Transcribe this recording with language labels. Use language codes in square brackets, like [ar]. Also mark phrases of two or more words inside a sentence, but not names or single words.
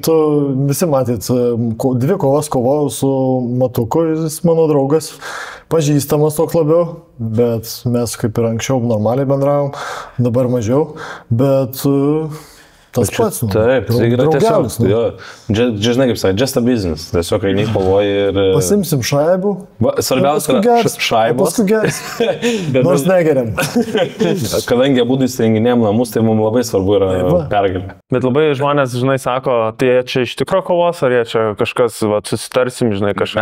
[lt] Taigi tu visi matyt, 2 kovas kovojau su Matuku, jis mano draugas, pažįstamas toks labiau, bet mes kaip ir anksčiau normaliai bendravom, dabar mažiau, bet... Tas pats, taip, tai yra tiesiog, žinai kaip sakai, [en] just a business, [lt] tiesiog eini kovoji ir... Pasimsim šaibų, svarbiausia šaibos, paskui geras, nors negeriam. Kadangi abudu įsirenginėjom namus, tai mums labai svarbu yra pergalė. Bet labai žmonės, žinai, sako, tai čia iš tikro kovos, ar jie čia kažkas, susitarsim, žinai, kažkas.